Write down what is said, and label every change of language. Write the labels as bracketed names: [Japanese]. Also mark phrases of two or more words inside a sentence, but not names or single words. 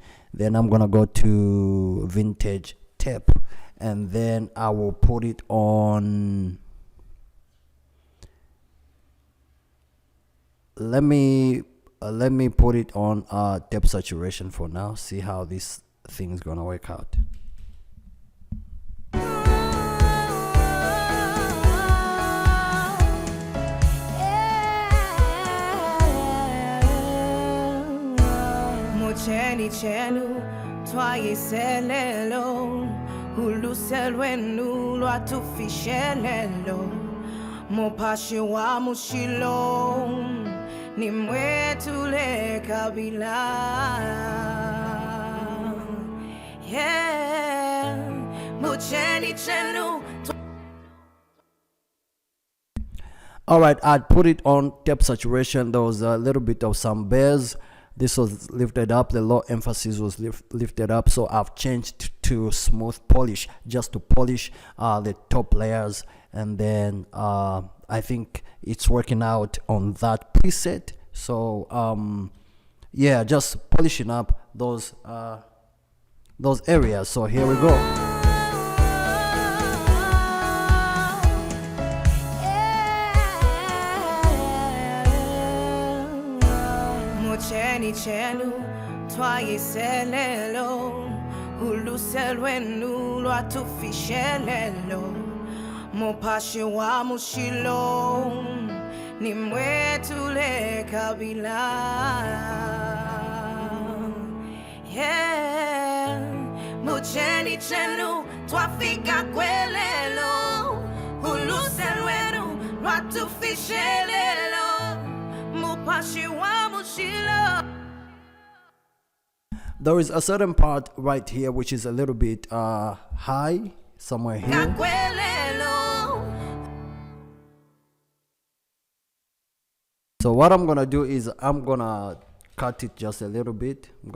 [English] Then I'm gonna go to vintage tape, and then I will put it on. Let me put it on tape saturation for now. See how this thing is gonna work out. [Bemba] Mocheni chenu twayiselelo uluselwenu lwatufishelelo mopashi wa mushilo nimwetule kabila. Yeah, mocheni chenu. [English] All right, I put it on tape saturation. There was a little bit of some bass. This was lifted up, the low emphasis was lifted up, so I've changed to smooth polish, just to polish the top layers, and then I think it's working out on that preset. So yeah, just polishing up those areas. So here we go. [Bemba] Mocheni chenu twayiselelo uluselwenu lwatufishelelo mopashi wa mushilo nimwetule kabila. Yeah, mocheni chenu twafika kwelelo uluselwenu lwatufishelelo mopashi wa mushilo. [English] There is a certain part right here which is a little bit high, somewhere here. So what I'm gonna do is I'm gonna cut it just a little bit.